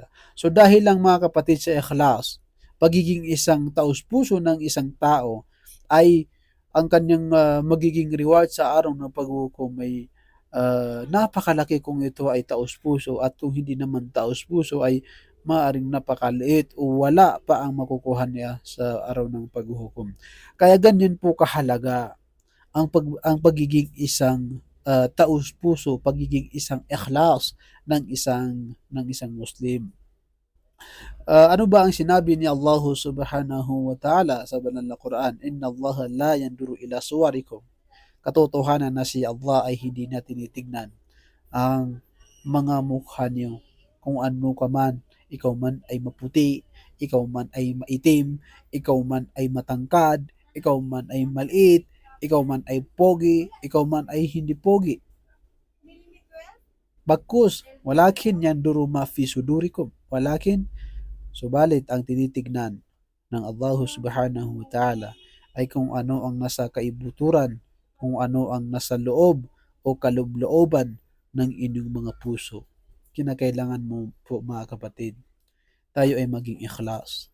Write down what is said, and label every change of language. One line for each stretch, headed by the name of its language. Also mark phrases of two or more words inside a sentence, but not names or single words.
Filipino: So dahil lang mga kapatid sa ikhlas, pagiging isang taos-puso ng isang tao ay ang kanyang magiging reward sa araw ng paghukom ay napakalaki kung ito ay taos-puso, at kung hindi naman taos-puso ay maaring napakaliit o wala pa ang makukuha niya sa araw ng paghuhukom. Kaya ganyan po kahalaga ang pagiging isang taos-puso, pagiging isang ikhlas ng isang Muslim. Ano ba ang sinabi ni Allah
Arabic: سبحانه وتعالى
Filipino: sa banal na Quran?
Arabic: إن الله لا ينظر إلى صوركم.
Filipino: Katotohanan na si Allah ay hindi na tinitignan ang mga mukha niyo. Kung ano ka man, ikaw man ay maputi, ikaw man ay maitim, ikaw man ay matangkad, ikaw man ay maliit, ikaw man ay pogi, ikaw man ay hindi pogi. Bagkus,
Arabic: ولكن ينظر ما في صدوركم.
Filipino: Subalit ang tinitignan ng Allah
Arabic: سبحانه وتعالى
Filipino: ay kung ano ang nasa kaibuturan, kung ano ang nasa loob o kaloob-looban ng inyong mga puso. Kinakailangan mo po mga kapatid, tayo ay maging ikhlas.